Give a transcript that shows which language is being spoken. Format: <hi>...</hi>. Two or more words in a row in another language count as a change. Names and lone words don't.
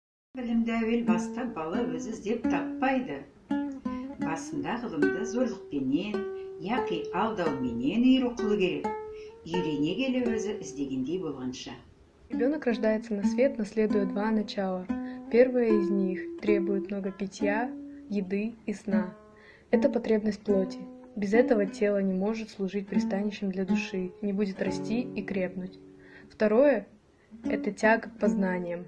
<kk>Білімді әуел баста бала өзі іздеп таппайды. Басында ғылымды зорлықпенен, яқи алдауменен үйру қылу керек. Үйрене келе өзі іздегендей болғанша.</kk> <ru>Ребенок рождается на свет, наследуя два начала. Первое из них требует много питья, еды и сна. Это потребность плоти. Без этого тело не может служить пристанищем для души, не будет расти и крепнуть. Второе – это тяга к познаниям.</ru>